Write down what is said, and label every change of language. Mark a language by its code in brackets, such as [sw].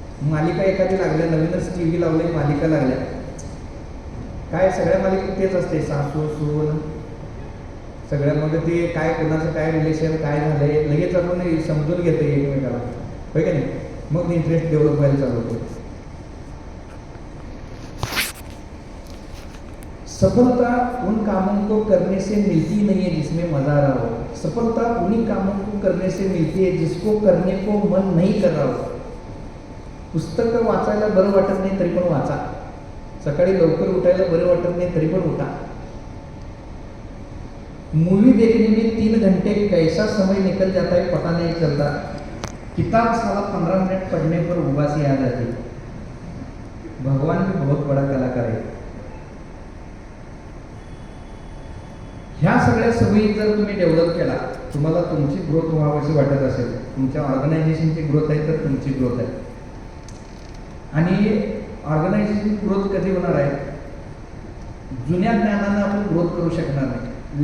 [mr] मालिका एखादी लागल्या, नवीनच TV लावले, मालिका लागल्या, काय सगळ्या मालिकेत तेच असते, सासू सून सगळ्यामध्ये ते काय कोणाचं काय रिलेशन काय झालंय लगेच आपण समजून घेतो एकमेकाला, होय का नाही. मग इंटरेस्ट डेव्हलप व्हायला चालू होतो. [hi] सफलता उन कामों को करने से मिलती नहीं है जिसमें मजा आ रहा हो. सफलता उन्हीं कामों को करने से मिलती है जिसको करने को मन नहीं कर रहा हो. [mr] पुस्तकं वाचायला बरं वाटत नाही तरी पण वाचा. सकाळी लवकर उठायला बरं वाटत नाही तरी पण उठा. [hi] मूवी देखने में 3 घंटे कैसा समय निकल जाता है पता नहीं चलता. किताब साला 15 मिनट पढ़ने पर उबासी आ जाती. भगवान भी बहुत बड़ा कलाकार है. [mr] ह्या सगळ्या सवयी जर तुम्ही डेव्हलप केला, तुम्हाला तुमची ग्रोथ व्हावीशी वाटत असेल, तुमच्या ऑर्गनायझेशनची ग्रोथ आहे तर तुमची ग्रोथ आहे. आणि ऑर्गनायझेशनची ग्रोथ कधी होणार आहे? जुन्या ज्ञानानं आपण ग्रोथ करू शकणार नाही.